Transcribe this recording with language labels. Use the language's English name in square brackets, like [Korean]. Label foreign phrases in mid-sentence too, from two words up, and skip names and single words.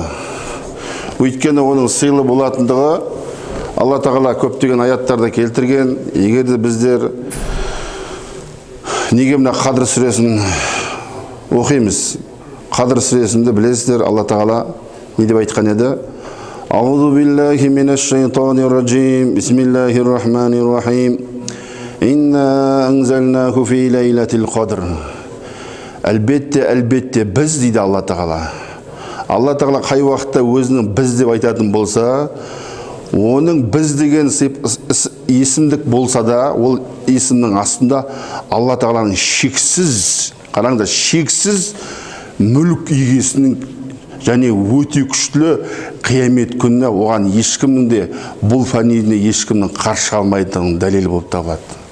[Kazakh] Өйткені оның сыйлы болатындығы Алла тағала көптеген аяттарда келтірген. Егер де біздер неге мына Қадыр сүресін оқимыз? Қадыр сүресінде білесіздер, Алла тағала не деп айтқан еді? [Arabic] أعوذ بالله من الشيطان الرجيم. بسم الله الرحمن الرحيم. إنا أنزلناه في ليلة القدر. [Kazakh] Әлбетте біз дейді Алла тағала. Алла тағала қай уақытта өзінің біз деп айтатын болса, оның біз деген есімдік болса да, ол есімнің астында Алла тағаланың шексіз, қараңдар, шексіз мүлік егесінің және өте күшті қиямет күніне оған ешкімнің де бұл фәнидіне ешкімнің қарсы алмайтынының дәлелі болып табылады.